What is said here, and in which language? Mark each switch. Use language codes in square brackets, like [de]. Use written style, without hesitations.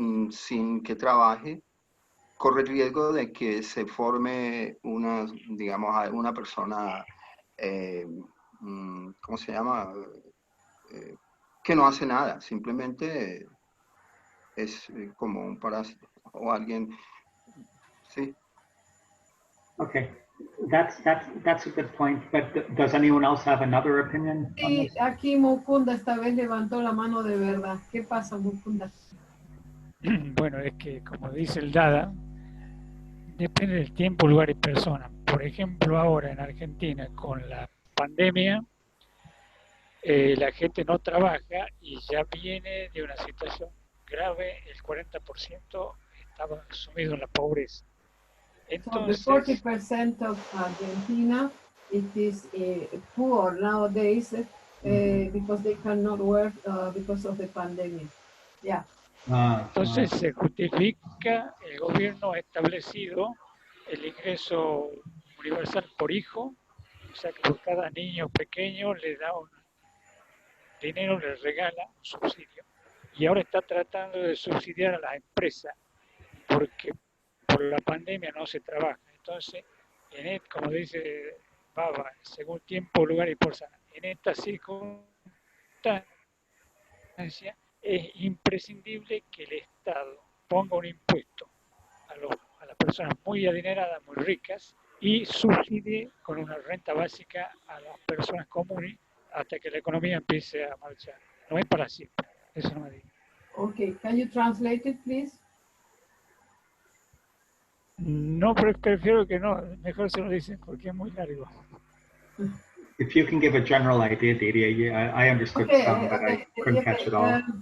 [es] sin que trabaje corre el riesgo de que se forme una persona, ¿cómo se llama? Que no hace nada, simplemente es como un parásito o alguien, sí. [en] Okay, that's a good point, but does anyone else have another opinion? [es] Sí, aquí Mukunda esta vez levantó la mano de verdad. ¿Qué pasa, Mukunda? Bueno, es que como dice el Dada, depende del tiempo, lugar y persona. Por ejemplo, ahora en Argentina con la pandemia, la gente no trabaja y ya viene de una situación grave, el 40% estaba sumido en la pobreza. Entonces, [en] so the 40% of Argentina, it is poor nowadays because they cannot work because of the pandemic. Yeah. [es] Entonces se justifica, el gobierno ha establecido el ingreso universal por hijo, o sea que por cada niño pequeño le da un dinero, le regala un subsidio. Y ahora está tratando de subsidiar a las empresas, porque por la pandemia no se trabaja. Entonces, como dice Baba, según tiempo, lugar y persona, en esta circunstancia es imprescindible que el Estado ponga un impuesto a las personas muy adineradas, muy ricas, y subsidie con una renta básica a las personas comunes hasta que la economía empiece a marchar. No es para siempre, eso no me diga. [en] Okay, can you translate it, please? [es] No, pero prefiero que no, mejor se lo dicen porque es muy largo. [en] If you can give a general idea, Didier, I understood some, but I couldn't catch it all.